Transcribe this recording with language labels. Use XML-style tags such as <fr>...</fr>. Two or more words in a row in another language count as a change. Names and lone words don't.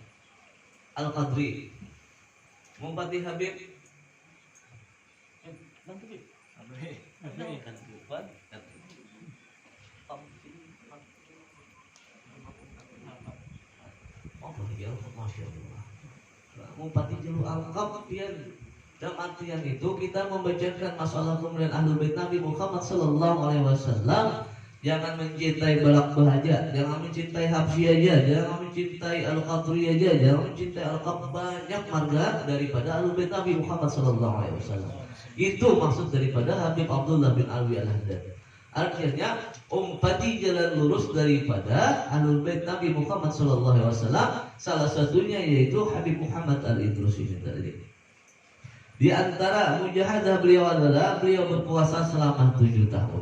<id>Al-Qadri, menempati Habib Mupati jalur Al-Qab. Dalam artian itu kita membacakan masalah kemuliaan Ahlul Bait Nabi Muhammad</id> <ar>صلى الله عليه وسلم.</ar> <id>Jangan mencintai balak bahaja, jangan mencintai Habsyi aja, jangan mencintai Al-Qadri aja, jangan mencintai Al-Qab. Banyak marga daripada Ahlul Bait Nabi Muhammad</id> <ar>صلى الله عليه وسلم.</ar> <id>Itu maksud daripada Habib Abdullah bin Alwi Al-Haddad. Artinya umpati jalan lurus daripada Ahlul Bait Nabi Muhammad</id> <ar>صلى الله عليه وسلم.</ar> <id>Salah satunya yaitu Habib Muhammad Al-Idrus ini tadi. Di antara mujahadah beliau adalah beliau berpuasa selama 7 tahun.</id>